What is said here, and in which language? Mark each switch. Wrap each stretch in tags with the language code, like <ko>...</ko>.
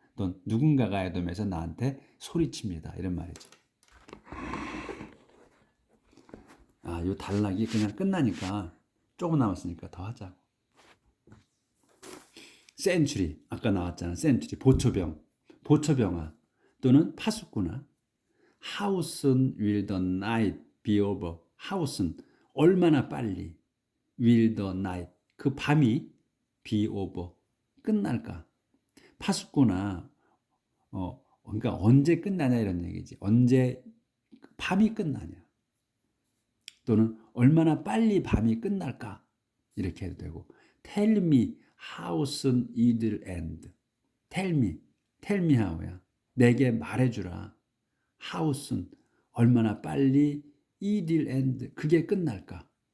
<ko>또 누군가가 에돔에서 나한테 소리칩니다. 이런 말이죠. 이 단락이 그냥 끝나니까 조금 남았으니까 더 하자고. 센츄리 아까 나왔잖아. 센츄리 보초병아 또는 파수꾼아.</ko> <en>How soon will the night be over? How soon</en> <ko>얼마나 빨리</ko> <en>will the night</en> <ko>그 밤이</ko> <en>be over</en> <ko>끝날까? 파수꾼아 그러니까 언제 끝나냐 이런 얘기지. 언제 밤이 끝나냐 또는 얼마나 빨리 밤이 끝날까 이렇게 해도 되고</ko> <en>tell me how soon it will end. tell me how</en> <ko>야. 내게 말해주라.</ko> <en>how soon</en> <ko>얼마나 빨리</ko> <en>it will end</en> <ko>그게 끝날까?</ko>